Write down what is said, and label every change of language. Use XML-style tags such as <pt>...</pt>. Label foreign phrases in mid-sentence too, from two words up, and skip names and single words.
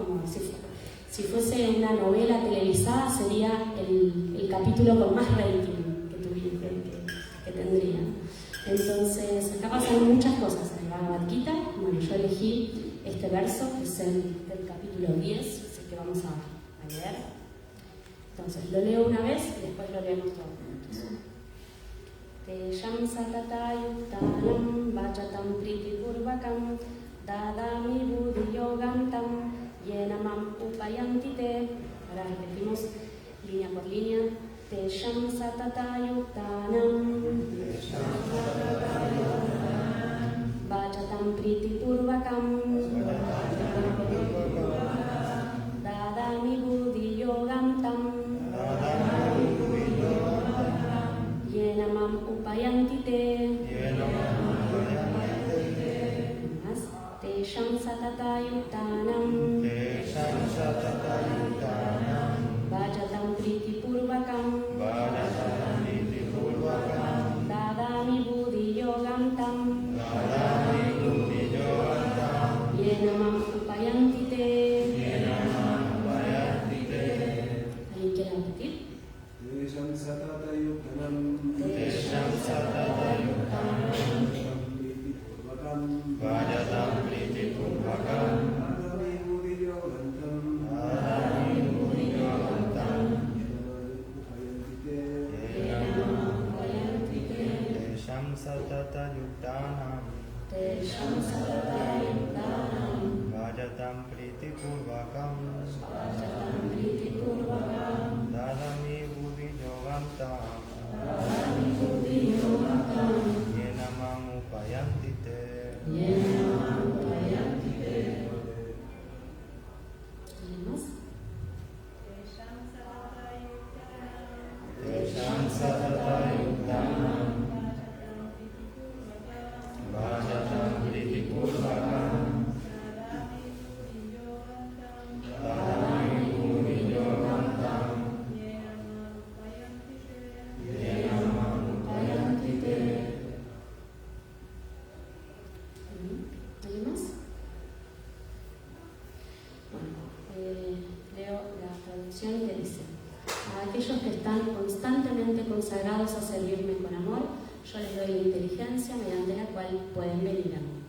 <es>Como si fuese una novela televisada, sería el capítulo con más rating que tendría. Entonces, acá pasan muchas cosas en el Bhagavad Gita. Bueno, yo elegí este verso, que es del capítulo 10, es el que vamos a leer. Entonces, lo leo una vez y después lo leemos todos juntos.</es> <sa>Tesham satata yuktanam vachatam pritipurvakam dadami buddhi yogantam yenamam upayanti te.</sa> <es>Ahora repetimos línea por línea.</es> <sa>Tesham satata yuktanam vachatam pritipurvakam dadami buddhi yogantam yenamam upayanti te. Tesham satata yuktanam vachatam pritipurvakam dadami buddhi yogantam yenamam upayanti te.</sa> <es>¿Alguien quiere repetir?</es> <sa>Tesham satata yuktanam vajatam pritipurvakam dadami buddhi yogantam yenamam upayanti te. Tesham satata yuktanam vajatam pritipurvakam dadami buddhi yogantam yenamam upayanti te.</sa> <es>¿Alguien más?</es> <sa>Tesham satata yuktanam vajatam pritipurvakam dadami buddhi yogantam yenamam upayanti te.</sa> <es>¿Alguien más? Bueno, leo la traducción que dice: a aquellos que están constantemente consagrados a servirme con amor, yo les doy la inteligencia mediante la cual pueden venir a mí.</es>